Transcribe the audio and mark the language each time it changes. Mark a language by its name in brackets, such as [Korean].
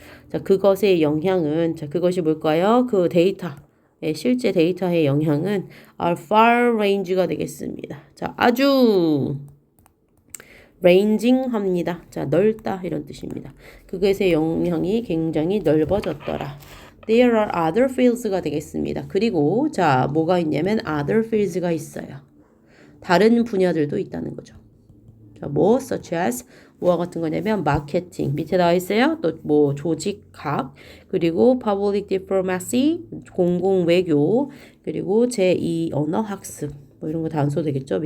[Korean] 자, 그것의 영향은, 자, 그것이 뭘까요? 그 데이터. 실제 데이터의 영향은 [English] are far range [Korean] 가 되겠습니다. 자, 아주 ranging 합니다. 자, 넓다 이런 뜻입니다. 그것의 영향이 굉장히 넓어졌더라. [English] There are other fields가 되겠습니다. [Korean] 그리고 자, 뭐가 있냐면 [English] other fields [Korean] 가 있어요. 다른 분야들도 있다는 거죠. 자, 뭐 [English] such as [Korean] 뭐와 같은 거냐면 마케팅 밑에 나와 있어요. 또 뭐 조직학 그리고 [English] public diplomacy [Korean] 공공 외교 그리고 제2 언어 학습 뭐 이런 거 다 안 써도 되겠죠?